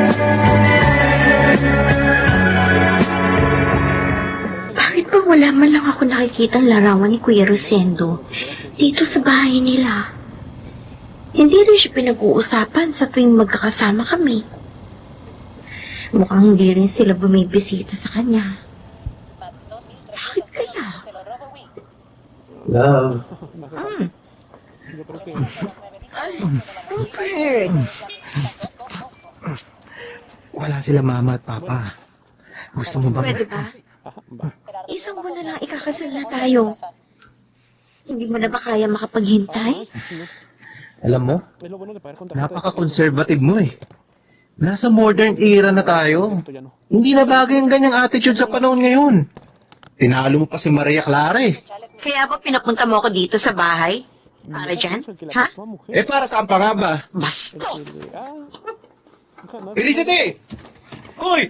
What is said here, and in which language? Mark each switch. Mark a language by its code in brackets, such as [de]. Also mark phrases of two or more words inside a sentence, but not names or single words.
[tl] Bakit ba wala man lang ako nakikitang larawan ni Kuya Rosendo dito sa bahay nila? Hindi rin siya pinag-uusapan sa tuwing magkakasama kami. Mukhang hindi rin sila bumibisita sa kanya. Bakit kaya? Love. [es] Yo creo que [tl] Rupert! Wala sila mama at papa. Gusto mo ba? Pwede ba? Isang buwan na lang ikakasal na tayo. Hindi mo na ba kaya makapaghintay? Alam mo, [es] es lo bueno de pagar con tarjeta de [tl] napaka-conservative mo eh. Nasa [en] modern era [tl] na tayo. [es] crédito, ya no. [tl] Hindi na bagay ang ganyang attitude sa panahon ngayon. Tinalo mo pa si Maria Clara eh. Kaya ba pinapunta mo ako dito sa bahay? Para dyan? Ha? Eh para saan pa nga ba? Bastos! Felicity! Hoy!